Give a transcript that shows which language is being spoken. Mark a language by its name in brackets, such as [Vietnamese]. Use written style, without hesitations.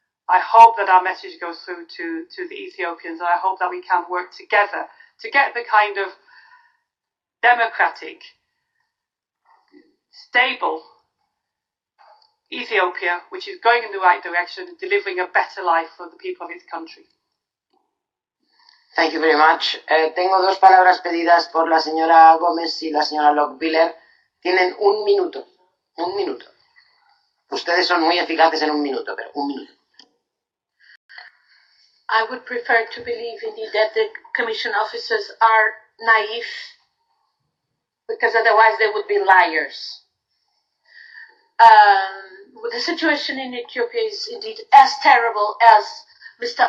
[English] I hope that our message goes through to the Ethiopians, and I hope that we can work together to get the kind of democratic, stable Ethiopia, which is going in the right direction, delivering a better life for the people of its country. Thank you very much. [Spanish] Tengo dos palabras pedidas por la señora Gómez y la señora Lockbiller. Tienen un minuto. Un minuto. Ustedes son muy eficaces en un minuto, pero un minuto. [English] I would prefer to believe indeed that the Commission officers are naive, because otherwise they would be liars. The situation in Ethiopia is indeed as terrible as Mr.